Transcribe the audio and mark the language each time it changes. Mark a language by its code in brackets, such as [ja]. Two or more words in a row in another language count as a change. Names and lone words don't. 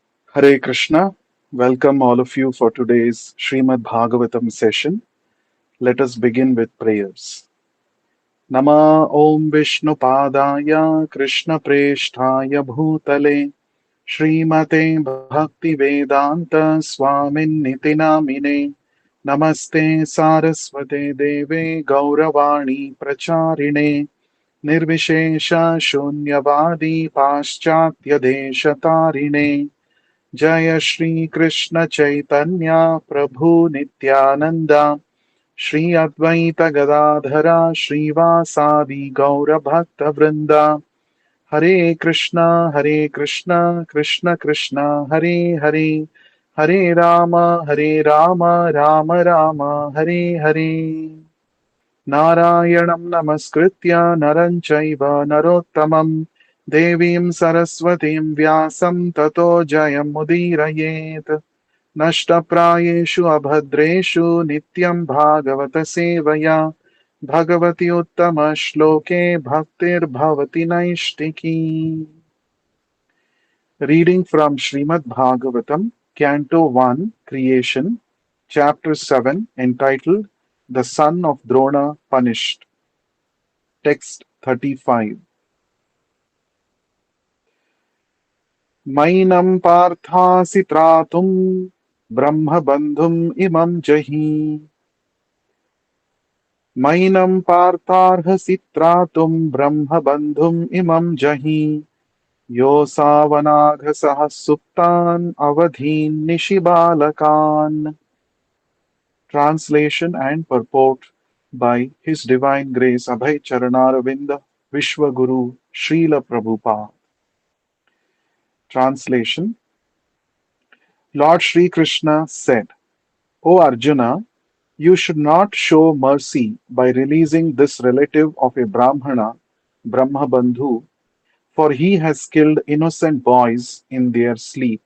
[en] Hare Krishna. Welcome all of you for today's Srimad Bhagavatam session. Let us begin with prayers. [sa] नम ॐ विष्णु पादाय कृष्ण प्रेष्ठाय भूतले श्रीमते भक्ति वेदान्त स्वामिन् इति नामिने नमस्ते सारस्वते देवे गौरवाणी प्रचारिणे निर्विशेष शून्यवादी पाश्चात्य देशतारिणे जय श्री कृष्ण चैतन्य प्रभु नित्यानंद श्री अद्वैत गदाधरा श्रीवासादि गौर भक्त वृंद हरे कृष्णा कृष्ण कृष्ण हरे हरे हरे राम राम राम हरे हरे नारायणं नमस्कृत्य नरं चैव नरोत्तमं देवीं सरस्वतीं व्यासं ततो जयमुदीरयेत् नष्टप्रायेषु अभद्रेषु नित्यं भागवत सेवया भगवति उत्तमश्लोके भक्तिर्भवति नैष्टिकी [en] Reading from Srimad Bhagavatam, Canto 1, Creation, Chapter 7, entitled The Son of Drona Punished. Text 35. [sa] मैनं पार्थासि त्रातुं ब्रह्म बन्धुम् इमं जहि. मैनं पार्थार्हसि त्रातुं ब्रह्म बन्धुम् इमं जहि. यो सावनघ सुप्तान् अवधीन् निशिबालकान्. [en] Translation and purport by His Divine Grace Abhay Charanaravinda Vishwaguru Srila Prabhupada. Translation. Lord Sri Krishna said, O Arjuna, you should not show mercy by releasing this relative of a Brahmana, Brahma Bandhu, for he has killed innocent boys in their sleep.